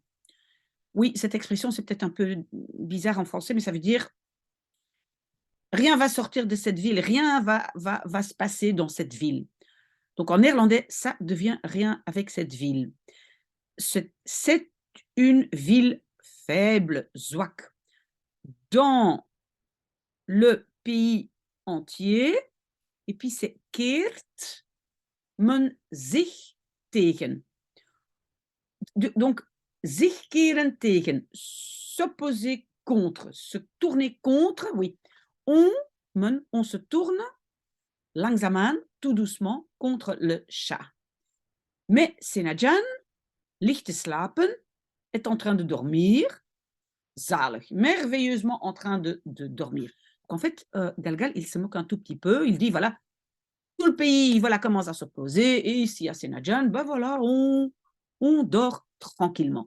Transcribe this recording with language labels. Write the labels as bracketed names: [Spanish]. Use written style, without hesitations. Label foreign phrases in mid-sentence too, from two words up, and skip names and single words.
[French] Oui, cette expression, c'est peut-être un peu bizarre en français, mais ça veut dire rien va sortir de cette ville, rien va se passer dans cette ville. Donc en néerlandais, ça devient rien avec cette ville. C'est une ville faible, zwak. Dans le pays entier, et puis c'est [Dutch] keert men zich tegen. Donc, zich keren tegen, [French] s'opposer contre, se tourner contre, oui. On se tourne langzaamaan, tout doucement, contre le chat. [Dutch] Mais Senadjan ligt te slapen, [French] est en train de dormir, zalig, merveilleusement en train de dormir. Donc, en fait, Galgal, il se moque un tout petit peu, il dit, voilà, tout le pays voilà, commence à s'opposer, et ici à Senadjan, ben voilà, on dort tranquillement.